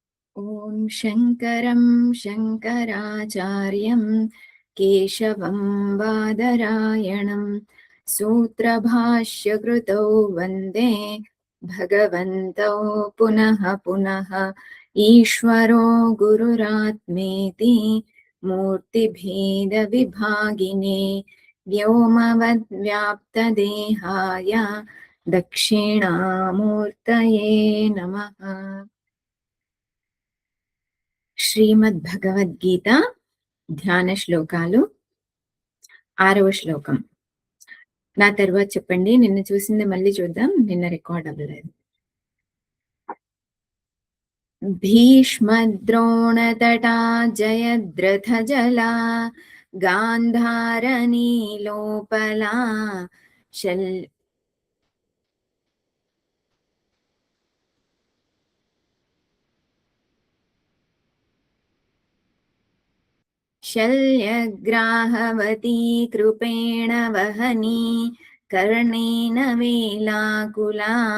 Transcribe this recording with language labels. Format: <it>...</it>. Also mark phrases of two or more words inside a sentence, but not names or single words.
<sa>ॐ शङ्करं शङ्कराचार्यं केशवं बादरायणं सूत्रभाष्यकृतौ वन्दे भगवन्तौ पुनः पुनः ईश्वरो गुरुरात्मेति मूर्तिभेदविभागिने व्योमवद्व्याप्तदेहाय दक्षिणामूर्तये नमः।</sa> <te>శ్రీమద్భగవద్గీత ధ్యాన శ్లోకాలు 6వ శ్లోకం. నా తరువాత చెప్పండి. నిన్న చూసింది మళ్ళీ చూద్దాం. నిన్న రికార్డ్ అవ్వలేదు.</te> <sa>భీష్మద్రోణతటా జయద్రథజలా గాంధారనీలోపలా शल्यग्राहवती कृपेण वहनी कर्णेन वेलाकुला</sa>